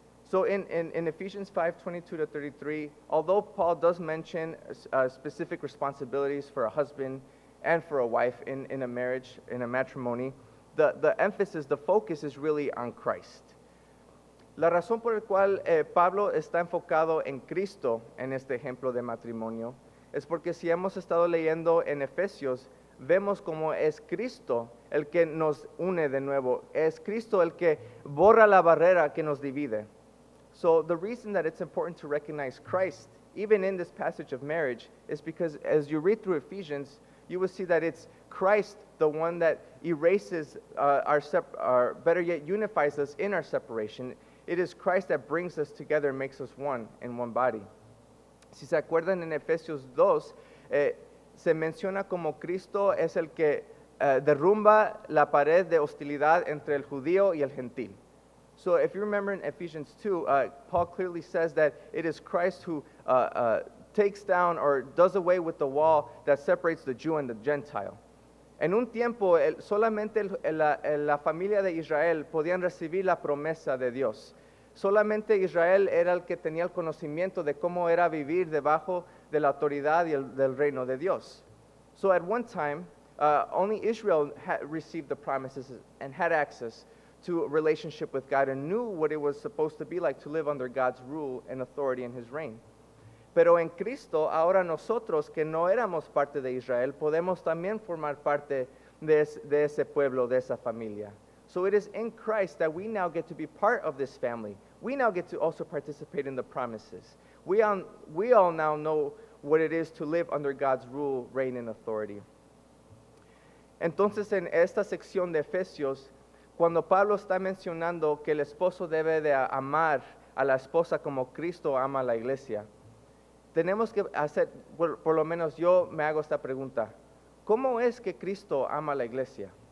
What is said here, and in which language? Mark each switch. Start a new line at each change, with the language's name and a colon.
English: So in Ephesians 5:22-33, although Paul does mention specific responsibilities for a husband and for a wife in a marriage, in a matrimony, the emphasis, the focus is really on Christ.
Spanish: La razón por la cual Pablo está enfocado en Cristo en este ejemplo de matrimonio es porque si hemos estado leyendo en Efesios, vemos como es Cristo el que nos une de nuevo, es Cristo el que borra la barrera que nos divide.
English: So the reason that it's important to recognize Christ, even in this passage of marriage, is because as you read through Ephesians, you will see that it's Christ, the one that erases better yet unifies us in our separation. It is Christ that brings us together and makes us one in one body.
Spanish: Si se acuerdan en Efesios 2, se menciona como Cristo es el que derrumba la pared de hostilidad entre el judío y el gentil.
English: So if you remember in Ephesians 2, Paul clearly says that it is Christ who takes down or does away with the wall that separates the Jew and the Gentile.
Spanish: En un tiempo, solamente la familia de Israel podían recibir la promesa de Dios. Solamente Israel era el que tenía el conocimiento de cómo era vivir debajo de la autoridad y del reino de Dios.
English: So at one time, only Israel had received the promises and had access to a relationship with God and knew what it was supposed to be like to live under God's rule and authority in His reign.
Spanish: Pero en Cristo, ahora nosotros que no éramos parte de Israel, podemos también formar parte de ese pueblo, de esa familia.
English: So it is in Christ that we now get to be part of this family. We now get to also participate in the promises. We all now know what it is to live under God's rule, reign, and authority.
Spanish: Entonces, en esta sección de Efesios, cuando Pablo está mencionando que el esposo debe de amar a la esposa como Cristo ama a la iglesia, tenemos que hacer, por lo menos yo me hago esta pregunta: ¿cómo es que Cristo ama a la iglesia?